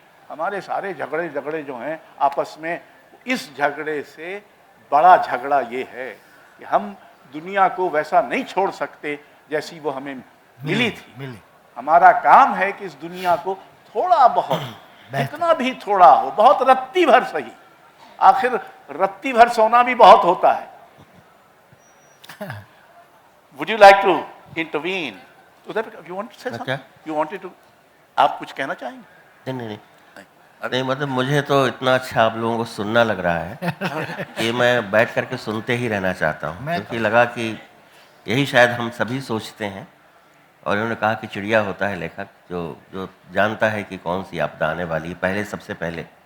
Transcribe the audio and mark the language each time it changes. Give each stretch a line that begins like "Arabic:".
Hindi: हमारे सारे झगड़े जो हैं आपस में, इस झगड़े से बड़ा झगड़ा ये है कि हम दुनिया को वैसा नहीं छोड़ सकते जैसी वो हमें मिली थी। हमारा काम है कि इस दुनिया को थोड़ा बहुत, जितना भी थोड़ा हो, बहुत रत्ती भर सही, आखिर रत्ती भर सोना भी बहुत होता है।
English: Would you like to intervene? You want to say something? You wanted to?
Hindi: आप कुछ कहना चाहेंगे? नहीं, मतलब मुझे तो इतना अच्छा आप लोगों को सुनना लग रहा है कि मैं बैठ करके सुनते ही रहना चाहता हूँ, क्योंकि लगा कि यही शायद हम सभी सोचते हैं। और इन्होंने कहा कि चिड़िया होता है लेखक जो जानता है कि कौन सी आपदा आने वाली है पहले, सबसे पहले।